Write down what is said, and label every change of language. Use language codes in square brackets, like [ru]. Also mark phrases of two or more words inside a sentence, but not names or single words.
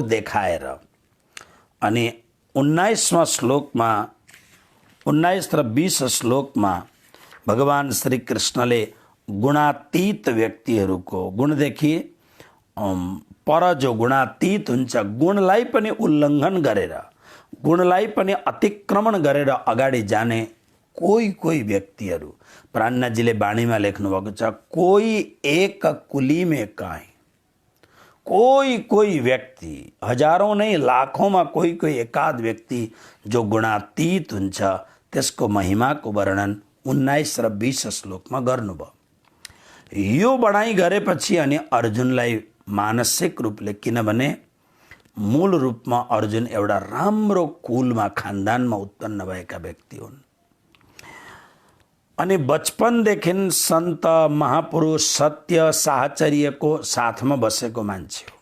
[ne] देखाएर अनि 19वां श्लोकमा 19 र 20 श्लोकमा भगवान श्री कृष्णले गुणातीत व्यक्तिहरूको, गुणदेखि पर जो गुणातीत हुन्छ, गुणलाई पनि उल्लङ्घन गरेर, गुणलाई पनि अतिक्रमण गरेर अगाडि जाने कोही व्यक्तिहरू, प्राणनाथजीले बाणीमा लेख्नु भएको छ, कोही एक कुली में काई, कोही व्यक्ति, हजारौं नहीं लाखौंमा कोही एकाध व्यक्ति जो गुणातीत हुन्छ, त्यसको महिमाको वर्णन 19 र 20 श्लोकमा गर्नुभयो। यो बढाइ गरेपछि अनि अर्जुनलाई मानसिक रूपले, किनभने मूल रूपमा अर्जुन एउटा राम्रो कुलमा, खानदानमा उत्पन्न भएका व्यक्ति हुन् अनि बचपनदेखि सन्त महापुरुष सत्य साहचर्यको साथमा बसेको मान्छे हो।